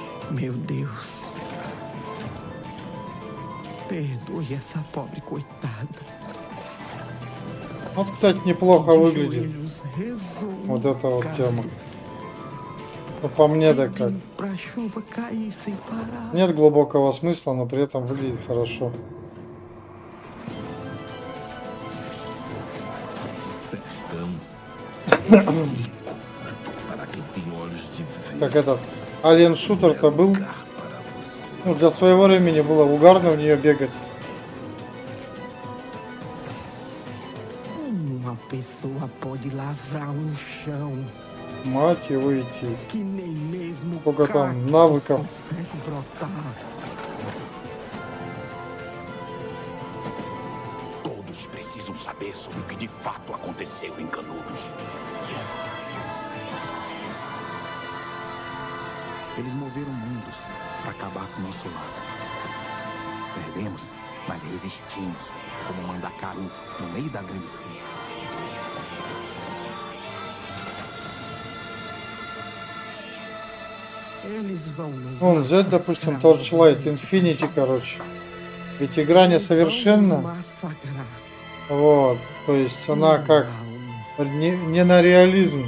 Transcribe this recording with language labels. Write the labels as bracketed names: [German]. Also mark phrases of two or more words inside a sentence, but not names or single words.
[Portuguese] Meu Deus. Perdoe essa pobre coitada. [Russian] Вот, кстати, неплохо выглядит. Вот эта вот тема. Ну, по мне, да как. Нет глубокого смысла, но при этом выглядит хорошо. Так этот алien-шутер-то был. Ну, для своего времени было угарно в нее бегать. [Portuguese] Uma pessoa pode lavrar um chão. [Russian] Мать его идти. [Portuguese] Que nem mesmo [Russian] Сколько там навыков. [Portuguese] consegue brotar. Todos precisam saber sobre o que de fato aconteceu em Canudos. Eles moveram mundos para acabar com o nosso lar. Perdemos, mas resistimos, como Mandacaru no meio da grande seca. [Russian] Вон, взять, допустим, Torchlight Infinity, короче. Ведь игра несовершенна. Вот, то есть она как не на реализм.